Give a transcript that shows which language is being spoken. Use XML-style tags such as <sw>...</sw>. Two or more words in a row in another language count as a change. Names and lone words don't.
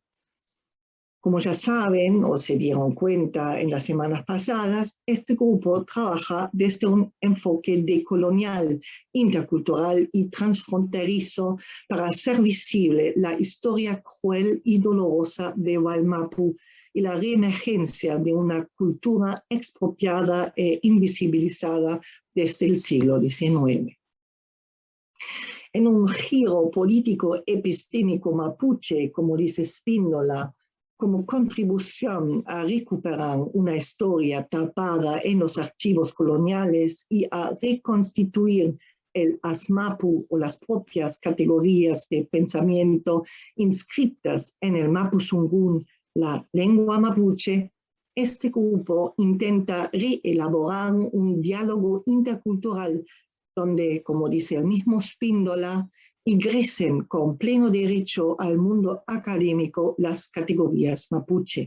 <es>Como ya saben o se dieron cuenta en las semanas pasadas, este grupo trabaja desde un enfoque decolonial, intercultural y transfronterizo para hacer visible la historia cruel y dolorosa de Wallmapu y la reemergencia de una cultura expropiada e invisibilizada desde el siglo XIX. En un giro político epistémico mapuche, como dice Spíndola, como contribución a recuperar una historia tapada en los archivos coloniales y a reconstituir el ASMAPU o las propias categorías de pensamiento inscritas en el Mapuzungún, la lengua mapuche, este grupo intenta reelaborar un diálogo intercultural donde, como dice el mismo Spíndola, ingresen con pleno derecho al mundo académico las categorías mapuche.</es>